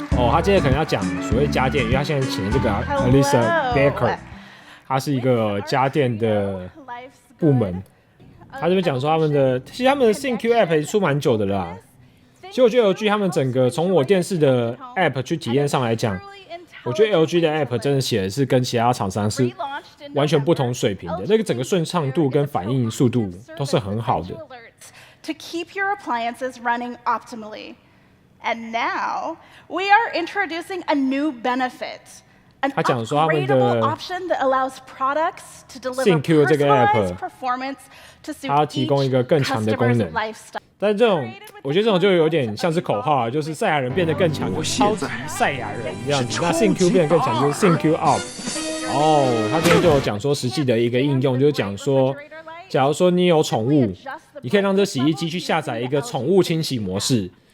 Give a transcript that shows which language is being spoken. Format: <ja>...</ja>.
<zh>他接着可能要讲所谓家电，因为他现在请了这个 Alyssa Baker， 他是一个家电的部门。他这边讲说其实他们的 ThinQ App 也出蛮久的啦。其实我觉得 LG 他们整个从我电视的 App 去体验上来讲，我觉得 LG 的 App 真的写的是跟其他厂商是完全不同水平的，那个整个顺畅度跟反应速度都是很好的。</zh> <en>To keep your appliances running optimally. And now we are introducing a new benefit. An upgradable option that allows products to deliver personalized performance to suit each customer's lifestyle.</en> <zh>但这种，我觉得这种就有点像是口号啊，就是赛亚人变得更强，就是超级赛亚人这样子。那 ThinQ 变得更强，就是 ThinQ Up。哦，他这边就有讲说实际的一个应用，就是讲说，假如说你有宠物，你可以让这洗衣机去下载一个宠物清洗模式。</zh>